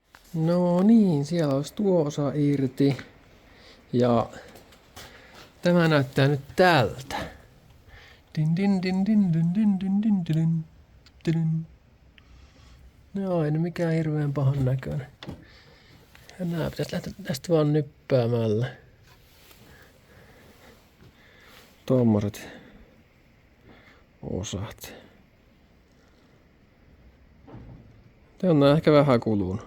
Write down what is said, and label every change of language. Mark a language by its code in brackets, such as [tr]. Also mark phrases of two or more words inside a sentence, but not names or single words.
[fi] No niin, siellä olisi tuo osa irti. Ja tämä näyttää nyt tältä. Din din din din din din din din din din. No ei nyt mikään hirveän pahan näköinen. Ja nää pitäisi lähteä tästä vaan nyppäämällä. Tommoset osat. Tää on nää ehkä vähän kulunut.